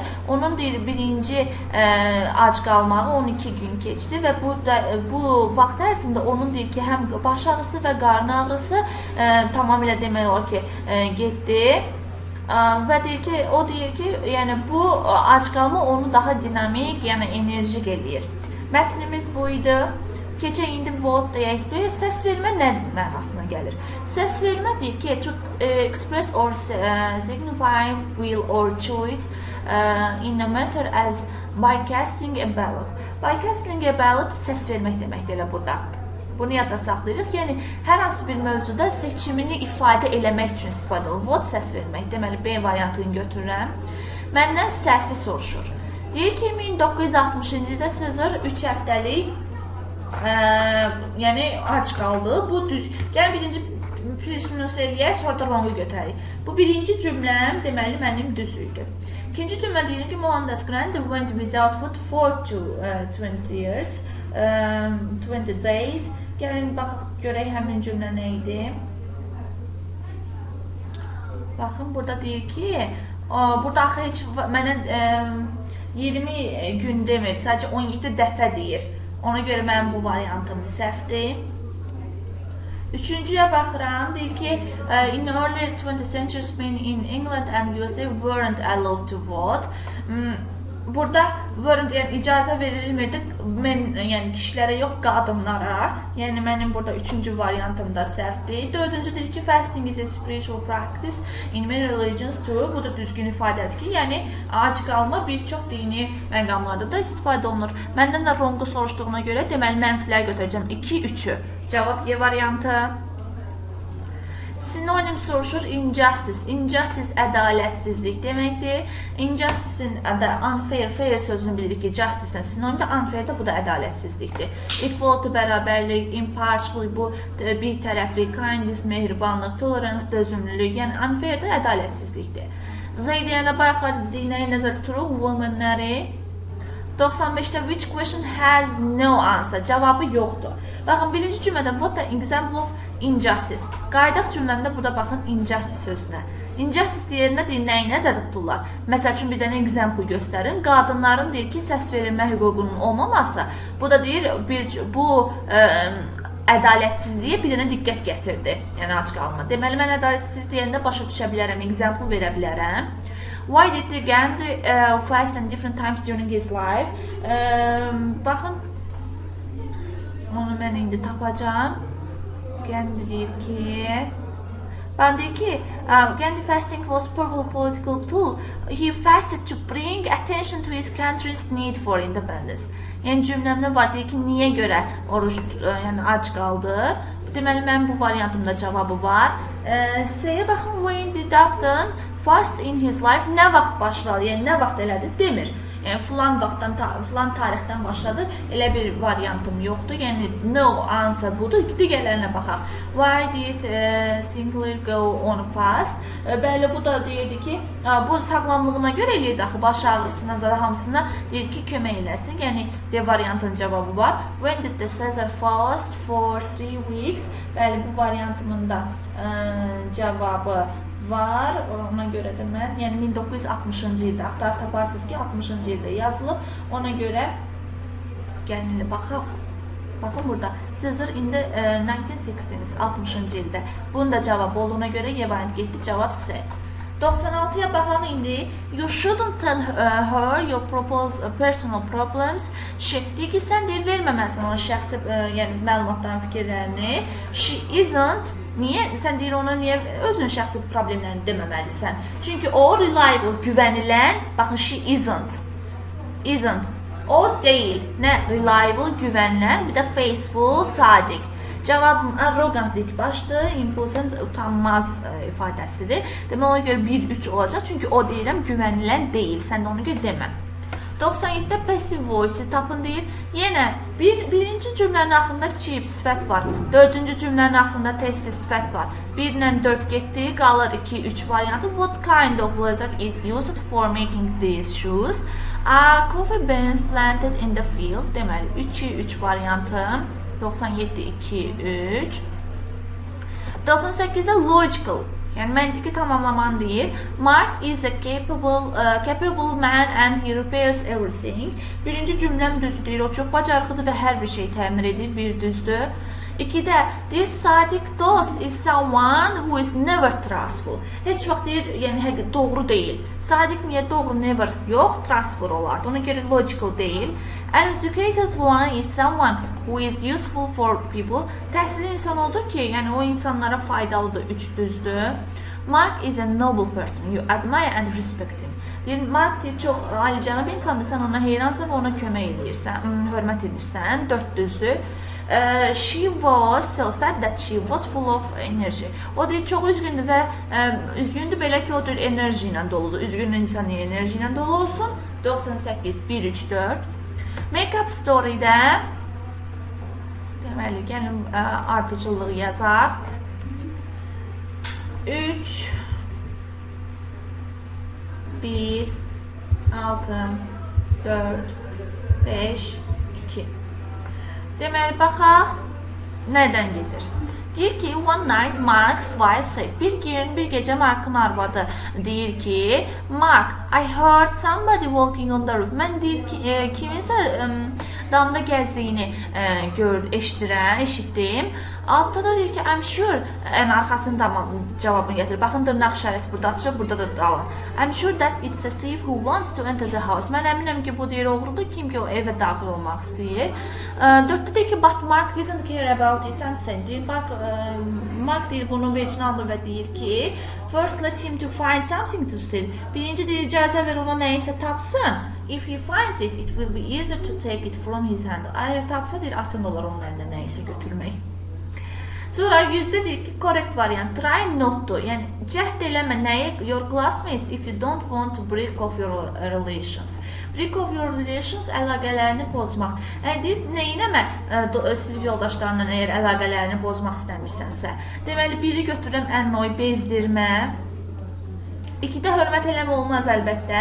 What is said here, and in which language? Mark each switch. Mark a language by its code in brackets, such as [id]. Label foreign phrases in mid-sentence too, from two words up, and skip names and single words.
[az] Onun deyir, birinci ac qalmağı 12 gün keçdi və bu vaxt ərzində onun deyir ki, həm baş ağrısı və qarın ağrısı tamamilə demək olar ki, getdi. Və deyir ki, o deyir ki, yəni bu ac qalma onu daha dinamik, yəni enerjik eləyir. Mətnimiz bu idi. Keçək indi what deyək. Səs vermə nə mənasına gəlir? Səs vermə deyir ki, [en] to express or signify will or choice in a matter as by casting a ballot. By casting a ballot [az] səs vermək deməkdir elə burada. Bunu yadda saxlayırıq. Yəni, hər hansı bir mövzuda seçimini ifadə eləmək üçün istifadə olunur. Vote səs vermək. Deməli, B variantını götürürəm. Məndən səhvi soruşur. Deyir ki, 1960-cı ildə Sezar 3 həftəlik yəni, ac qaldı. Bu düz. Gəlin, birinci plus eləyək, sonra da wrong-u götürək. Bu birinci cümləm, deməli, mənim düz idi. İkinci cümlə deyir ki, [en] Mohandas Gandhi went without food for 20 years, 20 days. Gəlin, baxaq, görək həmin cümlə nə idi. Baxın, burada deyir ki, burada axı heç mənə 20 gün demir, sadəcə 17 dəfə deyir. Ona görə mənim bu variantım səhvdir. Üçüncüyə baxıram, deyir ki, in early 20th century, men in England and USA weren't allowed to vote. [az] Burada yəni, icazə verilmirdi, yəni kişilərə yox, qadınlara. Yəni mənim burada üçüncü variantım da səhvdir. Dördüncü deyir ki, [en] fasting is a spiritual practice in many religions too. [az] Bu da düzgün ifadədir ki, yəni ac qalma bir çox dini məqamlarda da istifadə olunur. Məndən də wrong-u soruşduğuna görə deməli mənfilər götürəcəm. 2-3-ü. Cavab Y variantı. Sinonim soruşur injustice. Injustice ədalətsizlik deməkdir. Injustice'in unfair, fair sözünü bilirik ki, justice'in sinonimdə, unfair də bu da ədalətsizlikdir. Equality, bərabərlik, impartiality, bu bir tərəflik, kindness, mehribanlıq, tolerance, dözümlülük, yəni unfair də ədalətsizlikdir. Zeydiyələ bayaqlar dinəyə nəzər tuturuq, womanləri. [en] 95-də which question has no answer, [az] cavabı yoxdur. Baxın, birinci cümlədə [en] what the example of injustice. [az] Qaydaq cümləmdə burada baxın injustice sözünə. Injustice deyəndə deyir, nəyi nəzərdə tuturlar? Məsəl üçün bir dənə example göstərin. Qadınların deyir ki, səs verilmə hüququnun olmaması. Bu da deyir, bu ədalətsizliyə bir dənə diqqət gətirdi. Yəni, ac qalma. Deməli, mən ədalətsiz deyəndə başa düşə bilərəm, example verə bilərəm. [en] Why did Gandhi fast at different times during his life? [az] Baxın, onu mən indi tapacağım. Gandhi deyir ki, [en] Gandhi fasting was powerful political tool. He fasted to bring attention to his country's need for independence. [az] Yəni cümləmdə var, deyir ki, niyə görə oruç, yəni ac qaldı? Deməli, mənim bu variantımda cavabı var. C-yə baxın, [en] when did Gandhi fast in his life? [az] Nə vaxt başladı, yəni nə vaxt elədi demir. Yəni, filan tarixdən başladı, elə bir variantım yoxdur. Yəni, [en] no answer [az] budur. Digərlərinə baxaq. [en] Why did Sinclair go on fast? [az] Bəli, bu da deyirdi ki, bu sağlamlığına görə eləyirdi, axı, baş ağrısına, hamısına deyir ki, kömək eləsin. Yəni, D variantın cavabı var. [en] When did the Caesar fast for 3 weeks? [az] Bəli, bu variantımın da cavabı var. Ona görə də mən, yəni 1960-cı ildə, axtar taparsınız ki, 60-cı ildə yazılıb. Ona görə gəlin baxaq. Baxın burada. [en] Caesar in the 1960s, [az] 60-cı ildə. Bunun da cavabı olduğuna görə Y variantı getdi. Cavab C. 96-ya baxaq indi. [en] You shouldn't tell her your personal problems. [az] Deyir ki, sən deyir, verməməlisən ona şəxsi yəni, məlumatların fikirlərini. [en] She isn't. Niyə? [az] Sən deyir, ona niyə özünün şəxsi problemlərini deməməlisən? Çünki o reliable, güvənilən, baxın, [en] she isn't. [az] Isn't. O deyil. Nə? Reliable, güvənilən, bir də faithful, sadiq. Cavabım arrogant dik başdır, important, utanmaz ifadəsidir. Demək, ona görə 1-3 olacaq. Çünki o deyirəm, güvənilən deyil. Sən də ona görə demə. 97-də passive voice tapın deyir. Yenə birinci cümlənin axırında keep sifət var. Dördüncü cümlənin axırında test sifət var. 1 ilə 4 getdi, qalır 2, 3 variantı. [en] What kind of lizard is used for making these shoes? Coffee beans planted in the field. [az] Deməli 2-3 variantı. 97, 2, 3. 98'de logical, yani məntiqi tamamlaman deyir. [en] Mark is a capable man and he repairs everything. [az] Birinci cümlem düzdür deyir, o çox bacarıqlıdır və hər bir şey təmir edir, bir düzdür. [en] 2'də this [az] sadiq dost [en] is someone who is never trustful. [az] Heç vaxt deyir, yəni doğru deyil. Sadiq niyə doğru, never yox, trustful olardı. Ona görə logical deyil. [en] An educated one is someone who is useful for people. Təhsilli insan odur ki, yəni o insanlara faydalıdır, 3 düzdür. Mark is a noble person. You admire and respect him. [az] Deyir, Mark deyir, çox alicənab insandır, sən ona heyransan və ona kömək edirsən, hörmət edirsən, 4 düzdür. [en] She was so sad that she was full of energy. [az] O deyir, çox üzgündür və üzgündür belə ki, o deyir, enerji ilə doludur. Üzgün insan enerji ilə dolu olsun. 98, 1, 3, 4. [en] Make-up story- [az] də deməli, gəlin ardıcılığı yazaq. 3 1 6 4 5 2. Deməli, baxaq nədən gedir? Deyir ki, [en] one night Mark's wife said. [az] Bir gecə Mark'ın arvadı deyir ki, [en] Mark, I heard somebody walking on the roof. [az] Mən deyir ki, kiminsə damda gəzdiyini eşitdim. Altda da deyir ki, [en] I'm sure, [az] arxasını cavabını gətirir. Baxın, dırnaq işarəsi burada açılır, burada da dalın. [en] I'm sure that it's a thief who wants to enter the house. [az] Mən əminəm ki, bu deyir oğrudur, kim ki o evə daxil olmaq istəyir. 4-də deyir ki, [en] but Mark didn't care about it and said, [az] deyir, Mark deyir, bunu vecinə alır və deyir ki, [en] first let him to find something to steal. Birinci deyir, icazə ver ona nəyisə tapsın. If he finds it, it will be easier to take it from his hand. [az] Əgər tapsa deyir, asan olar onun əlində nəyisə götürmək. Sonra 100'də deyir ki, [en] correct variant, try not to, [az] yəni cəhd eləmə nəyə, [en] your classmates if you don't want to break off your relations. Break off your relations, [az] əlaqələrini pozmaq. Yəni deyir, neyinəmə sinif yoldaşlarından əgər əlaqələrini pozmaq istəmirsənsə. Deməli, biri götürürəm annoy, bezdirmə. 2'də hörmət eləmə olmaz əlbəttə.